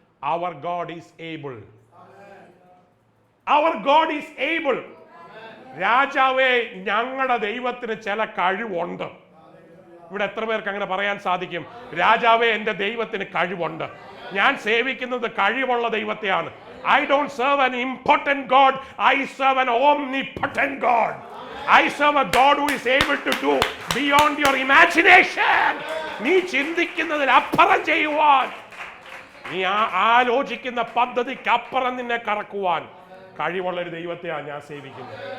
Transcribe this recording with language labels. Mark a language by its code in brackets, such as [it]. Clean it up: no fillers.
[en] Our God is able. Our God is able. [ml] രാജാവേ, ഞങ്ങളുടെ ദൈവത്തിന് ചില കഴിവുണ്ട്. ഇവിടെ എത്ര പേർക്ക് അങ്ങനെ പറയാൻ സാധിക്കും? രാജാവേ, എൻ്റെ ദൈവത്തിന് കഴിവുണ്ട്. ഞാൻ സേവിക്കുന്നത് കഴിവുള്ള ദൈവത്തെയാണ്. [en] I don't serve an impotent God. I serve an omnipotent God. I serve a God who is able to do beyond your imagination. [ml] നീ ചിന്തിക്കുന്നതിൽ അപ്പുറം ചെയ്യുവാൻ, നീ ആലോചിക്കുന്ന പദ്ധതിക്ക് അപ്പുറം നിന്നെ കറക്കുവാൻ കഴിവുള്ള ഒരു ദൈവത്തെയാണ് ഞാൻ സേവിക്കുന്നത്.